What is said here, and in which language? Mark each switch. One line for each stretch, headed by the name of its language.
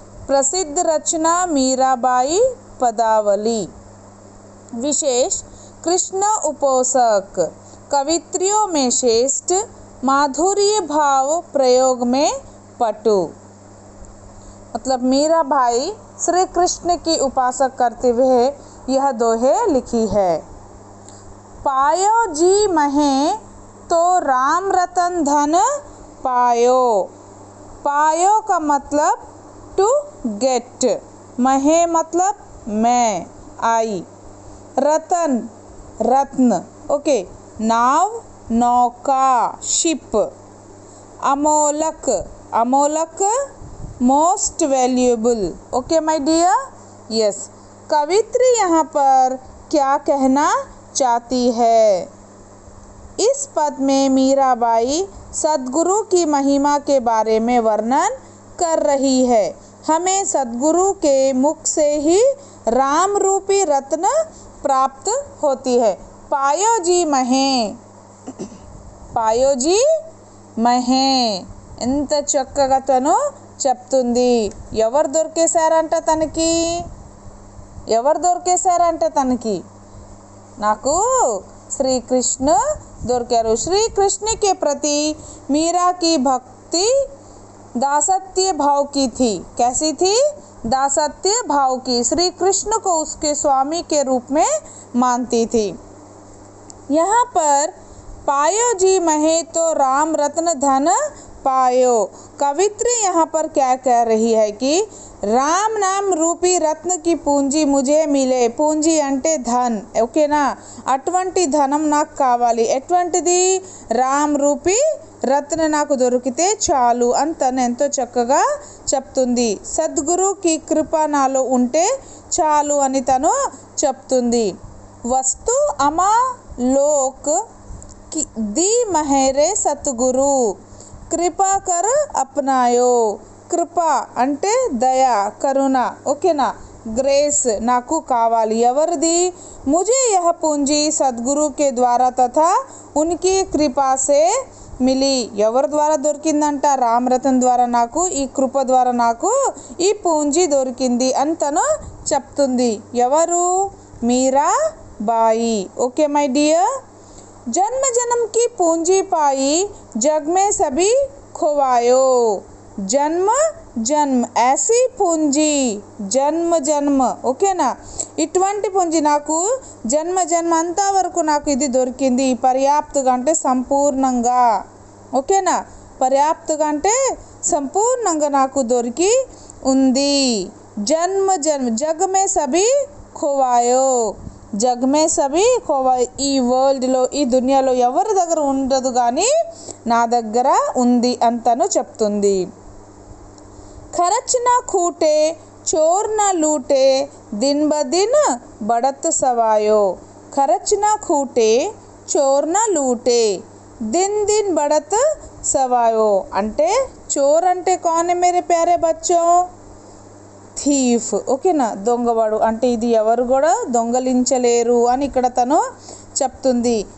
Hindi: प्रसिद्ध रचना मीराबाई पदावली. विशेष कृष्ण उपोषक. कवित्रियों में श्रेष्ठ, माधुर्य भाव प्रयोग में पटु. मतलब मीराबाई श्री कृष्ण की उपासक करते हुए यह दोहे लिखी है. पायो जी महे तो राम रतन धन पायो. पायो का मतलब
English: to get,
Hindi: महे मतलब मैं,
English: I,
Hindi: रतन रत्न, ओके, नाव नौका, ship, Amolak, Amolak
English: Most valuable. Okay my dear.
Hindi: Yes, कवित्री यहाँ पर क्या कहना चाहती है. इस पद में मीराबाई सद्गुरु की महिमा के बारे में वर्णन कर रही है. हमें सद्गुरु के मुख से ही राम रूपी रत्न प्राप्त होती है. पायो जी महे, पायो जी మహే
Telugu: ఎంత చక్కగా తను చెప్తుంది. ఎవరు దొరికేశారంట తనకి, ఎవరు దొరికేశారంట తనకి, నాకు శ్రీకృష్ణ దొరికారు.
Hindi: श्रीकृष्ण के प्रति मीरा की भक्ति दासत्य भाव की थी. कैसी थी? दासत्य भाव की. श्री कृष्ण को उसके स्वामी के रूप में मानती थी. यहाँ पर पायो जी महे तो राम रत्न धन पायो. कवित्री यहाँ पर क्या कह रही है कि राम नाम रूपी रत्न की पूंजी मुझे मिले.
Telugu: పూంజీ అంటే ధన్, ఓకేనా. అటువంటి ధనం నాకు కావాలి. ఎటువంటిది? రామ్ రూపీ రత్న నాకు దొరికితే చాలు అని తను ఎంతో చక్కగా చెప్తుంది. సద్గురుకి కృప నాలో ఉంటే చాలు అని తను చెప్తుంది.
Hindi: వస్తు అమా లోక్ दी మహేరే సద్గురు కృపా కర్ అప్నాయో.
Telugu: కృప అంటే దయ, కరుణ, ఓకేనా. ग्रेस నాకు కావాలి. ఎవరిది?
Hindi: मुझे यह पूंजी सद्गुरु के द्वारा तथा उनकी कृपा से मिली.
Telugu: ఎవరి ద్వారా దొరికిందంట? రామరతన్ ద్వారా నాకు, ఈ కృప ద్వారా నాకు ఈ పూంజీ దొరికింది అని తను చెప్తుంది. ఎవరు?
English: Mirabai. Okay my dear.
Hindi: जन्म जन्म की पूंजी पाई जग में सभी खोवायो. जन्म జన్మ ऐसी పూంజీ, జన్మ జన్మ,
Telugu: ఓకేనా. ఇటువంటి పూంజీ నాకు జన్మ జన్మ అంతా వరకు నాకు ఇది దొరికింది. పర్యాప్తగా అంటే సంపూర్ణంగా, ఓకేనా. పర్యాప్తగా అంటే సంపూర్ణంగా నాకు దొరికి ఉంది.
Hindi: జన్మ జన్మ జగ్ మే సభీ ఖోవాయో. జగ్ మే సభీ ఖోవాయో.
Telugu: ఈ వరల్డ్లో, ఈ దునియాలో ఎవరి దగ్గర ఉండదు కానీ నా దగ్గర ఉంది అంతను చెప్తుంది.
Hindi: खर्च न खूटे चोर न लूटे दिन ब दिन बढ़त सवायो. खर्च न खूटे चोर न लूटे दिन दिन बढ़त सवायो.
Telugu: అంటే చోర్ అంటే
Hindi: कौन है मेरे प्यारे बच्चों?
Telugu: థీఫ్, ఓకేనా. దొంగవాడు అంటే ఇది ఎవరు కూడా దొంగలించలేరు అని ఇక్కడ తను చెప్తుంది.